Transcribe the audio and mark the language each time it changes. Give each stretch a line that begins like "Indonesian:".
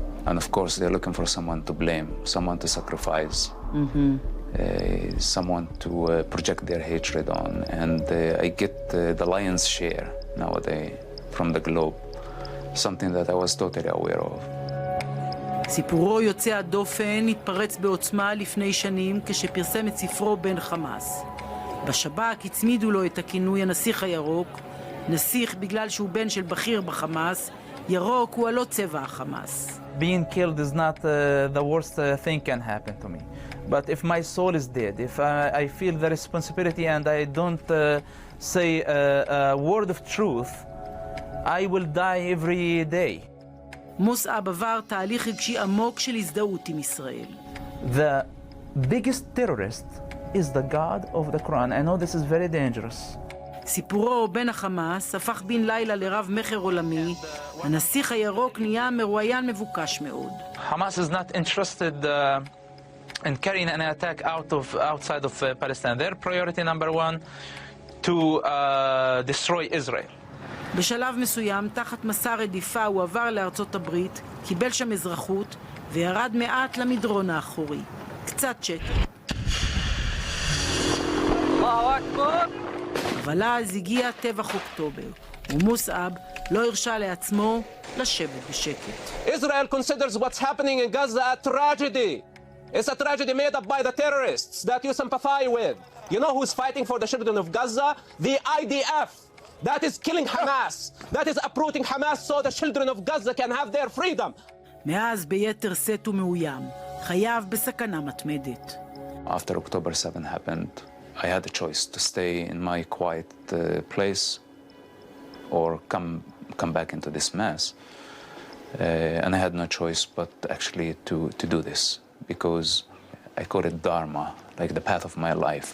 English: And of course, they're looking for someone to blame, someone to sacrifice, someone to project their hatred on. And I get the lion's share nowadays from the globe, something that I was totally aware of.
Hebrew: סיפורו יוצא הדופן התפרץ בעוצמה לפני שנים כשפרסם את ספרו בן חמאס. בשב"כ הצמידו לו את הכינוי הנסיך הירוק, נסיך בגלל שהוא בן של בכיר בחמאס, ירוק הוא הלא צבע החמאס.
English: Being killed is not the worst thing can happen to me. But if my soul is dead, if I feel the responsibility and I don't say a word of truth, I will die every day.
Hebrew: מוסעב עבר תהליך רגשי עמוק של הזדהות עם ישראל.
English: The biggest terrorist is the God of the Quran. I know this is very dangerous.
Hebrew: סיפורו בן החמאס הפך בן לילה לרב מכר עולמי. הנסיך הירוק נהיה מרואיין מבוקש מאוד.
English: Hamas is not interested in carrying an attack outside of Palestine. Their priority number one to destroy Israel.
Hebrew: בשלב מסוים, תחת מסע רדיפה, הוא עבר לארצות הברית, קיבל שם אזרחות וירד מעט למדרון האחורי. קצת שקט. אבל אז הגיע טבח אוקטובר, ומוסעב לא הרשה לעצמו לשבת בשקט.
English: Israel considers what's happening in Gaza a tragedy. It's a tragedy made up by the terrorists that you sympathize with. You know who's fighting for the children of Gaza? The IDF. That is killing Hamas. That is uprooting Hamas so the children of Gaza can have their freedom.
Hebrew: מאז ביתר שאת ומאוים, חייו בסכנה מתמדת.
English: After October 7 happened, I had a choice to stay in my quiet place or come back into this mess. And I had no choice but actually to do this, because I call it dharma, like the path of my life.